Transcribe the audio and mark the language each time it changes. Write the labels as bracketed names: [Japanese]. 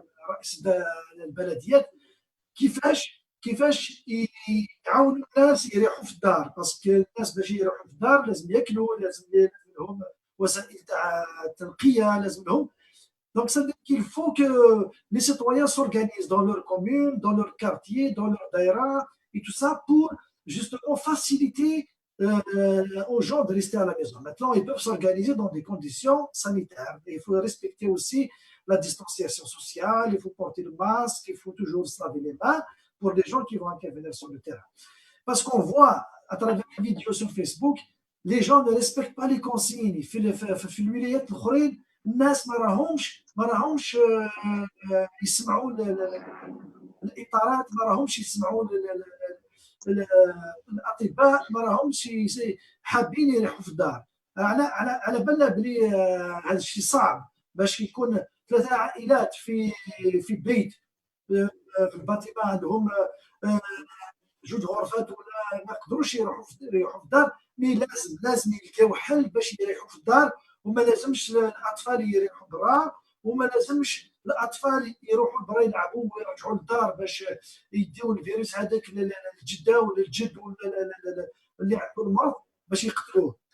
[Arabic] رئيس البلديات، كيفاش يعاونوا الناس يريحوا في الدار، باسكو الناس باش يريحوا في الدار لازم ياكلوا، لازم لهم وسائل تاع التنقيه، لازم لهم. [French] Donc ça veut dire qu'il faut que les citoyens s'organisent dans leur commune, dans leur quartier, dans leur daïra et tout ça pour justement faciliter aux gens de rester à la maison. Maintenant, ils peuvent s'organiser dans des conditions sanitaires. Il faut respecter aussi la distanciation sociale, il faut porter le masque, il faut toujours se laver les mains pour les gens qui vont intervenir sur le terrain. Parce qu'on voit à travers les vidéos sur Facebook, les gens ne respectent pas les consignes. [Arabic] في الولايات الأخرين الناس ما راهمش يسمعوا الإطارات، ما راهمش يسمعوا الأطباء، ما راهمش حابين يريحوا في الدار. على بالنا بلي هذا الشيء صعب باش يكون 3 عائلات في بيت، في الباتيما عندهم 2 غرفات ولا ما يقدروش يروحوا في الدار، مي لازم يلقاو حل باش يريحوا في الدار، وما لازمش الاطفال يريحوا برا، وما لازمش الاطفال يروحوا برا يلعبوا ويرجعوا للدار باش يديو الفيروس هذاك للجده ولا الجد ولا اللي عنده المرض باش يقتلوه.